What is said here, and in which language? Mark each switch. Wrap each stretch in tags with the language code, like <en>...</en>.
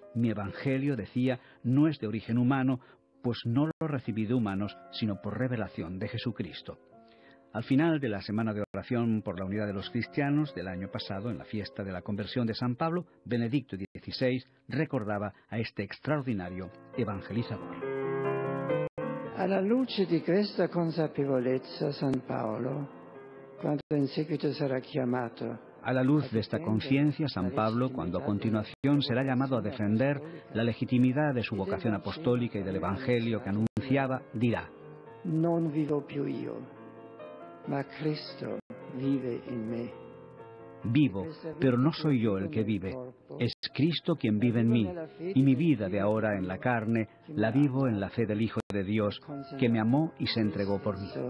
<es>Mi evangelio, decía, no es de origen humano, pues no lo recibí de humanos, sino por revelación de Jesucristo. Al final de la Semana de Oración por la Unidad de los Cristianos del año pasado, en la fiesta de la conversión de San Pablo, Benedicto XVI recordaba a este extraordinario evangelizador.</es> <it>Alla luce di questa consapevolezza, San Paolo, quando in seguito sarà chiamato.</it> <es>A la luz de esta conciencia, San Pablo, cuando a continuación será llamado a defender la legitimidad de su vocación apostólica y del Evangelio que anunciaba, dirá:</es> <it>Non vivo più io, ma Cristo vive in me.</it> <es>Vivo, pero no soy yo el que vive, es Cristo quien vive en mí, y mi vida de ahora en la carne la vivo en la fe del Hijo de Dios, que me amó y se entregó por mí.</es>